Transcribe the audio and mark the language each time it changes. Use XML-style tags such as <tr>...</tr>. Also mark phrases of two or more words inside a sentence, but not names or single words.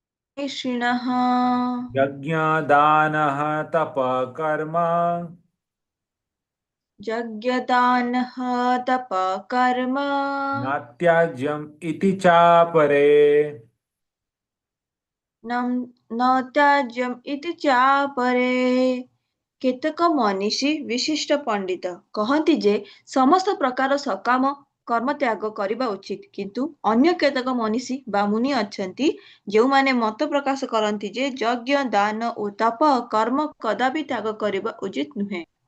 <sa>यज्ञदानः तपः कर्म यज्ञदानः तपः कर्म न त्याज्यम् इति चापरे न न त्याज्यम् इति चापरे</sa> <or>କେତେକ ମନୀଷୀ ବିଶିଷ୍ଟ ପଣ୍ଡିତ କହନ୍ତି ଯେ ସମସ୍ତ ପ୍ରକାର ସକାମ କର୍ମ ତ୍ୟାଗ କରିବା ଉଚିତ କିନ୍ତୁ ଅନ୍ୟ କେତେକ ମନୀଷୀ ବା ମୁନି ଅଛନ୍ତି ଯେଉଁମାନେ ମତ ପ୍ରକାଶ କରନ୍ତି ଯେ ଯଜ୍ଞ ଦାନ ଓ ତପ କର୍ମ କଦାପି ତ୍ୟାଗ କରିବା ଉଚିତ ନୁହେଁ।</or>